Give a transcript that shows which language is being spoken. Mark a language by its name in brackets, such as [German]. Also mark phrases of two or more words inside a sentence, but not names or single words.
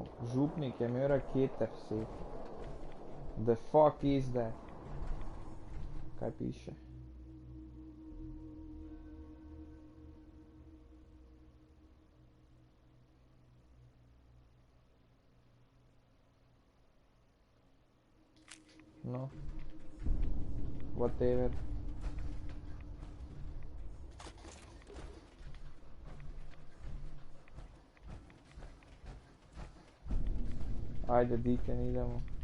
[Slovenian] Župnik je imel rakete v sefu. [English] The fuck is that? [Slovenian] Kaj piše? No. Whatever. [Croatian] Ajde, Deacon, idemo.